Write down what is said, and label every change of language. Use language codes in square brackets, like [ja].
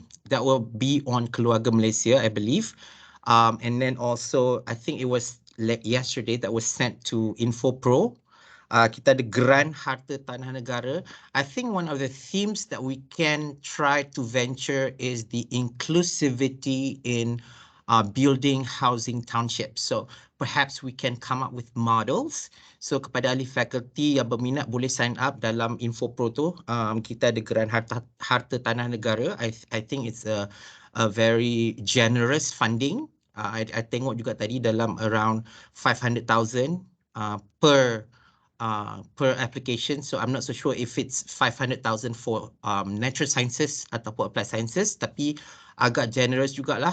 [en] That will be on Keluarga Malaysia, I believe. And then also, I think it was yesterday that was sent to InfoPro. [ms] Kita ada Geran Harta Tanah Negara. [en] I think one of the themes that we can try to venture is the inclusivity in building housing townships. So perhaps we can come up with models. [ms] So kepada ahli fakulti yang berminat boleh [en] sign up [ms] dalam InfoPro tu. Kita ada Geran Harta Tanah Negara. [en] I think it's a very generous funding. [ms] I tengok juga tadi dalam [en] around 500,000 per application. So I'm not so sure if it's 500,000 for natural sciences [ms] ataupun [en] applied sciences, [ms] tapi agak generous jugalah.